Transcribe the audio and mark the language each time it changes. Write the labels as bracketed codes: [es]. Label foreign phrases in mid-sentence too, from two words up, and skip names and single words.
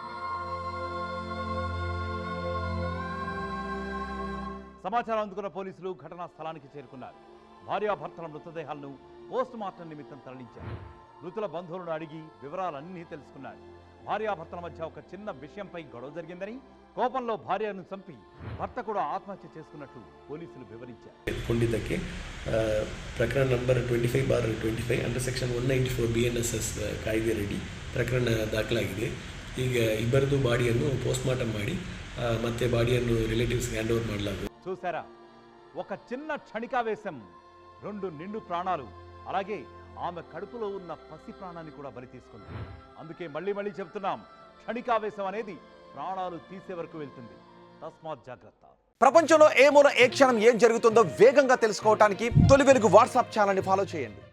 [te] సమాచారం అందుకున్న పోలీసులు ఘటనా స్థలానికి చేరుకున్నారు. భార్యాభర్తల మృతదేహాలను [en] post mortem [te] నిమిత్తం తరలించారు. మృతుల బంధువులను అడిగి వివరాలన్నీ తెలుసుకున్నారు. భార్యాభర్తల మధ్య ఒక చిన్న విషయంపై గొడవ జరిగిందని, కోపంలో భార్యను చంపి భర్త కూడా ఆత్మహత్య చేసుకున్నట్లు పోలీసులు వివరించారు. [kn] ಕೊಂಡಿದ್ದಕ್ಕೆ ಪ್ರಕರಣ ನಂಬರ್ 25/25 [en] under section [kn] 194 BNSS ಕಾಯ್ದೆಯಡಿ ಪ್ರಕರಣ ದಾಖಲಾಗಿದೆ. ಈಗ ಇಬ್ಬರದು ಬಾಡಿಯನ್ನು [en] post mortem [kn] ಮಾಡಿ ಮತ್ತೆ ಬಾಡಿಯನ್ನು ರಿಲೇಟಿವ್ಸ್ಗೆ [en] hand over [kn] ಮಾಡಲಾಗುವುದು. [te] చూసారా, ఒక చిన్న క్షణికావేశం 2 నిండు ప్రాణాలు, అలాగే ఆమె కడుపులో ఉన్న పసి ప్రాణాన్ని కూడా బలి తీసుకుంది. అందుకే మళ్ళీ చెప్తున్నాం, క్షణికావేశం అనేది ప్రాణాలు తీసే వరకు వెళ్తుంది. తస్మాత్ జాగ్రత్త. ప్రపంచంలో ఏ మూల ఏ క్షణం ఏం జరుగుతుందో వేగంగా తెలుసుకోవడానికి తొలి వెలుగు వాట్సాప్ [en] channel follow [te] చేయండి.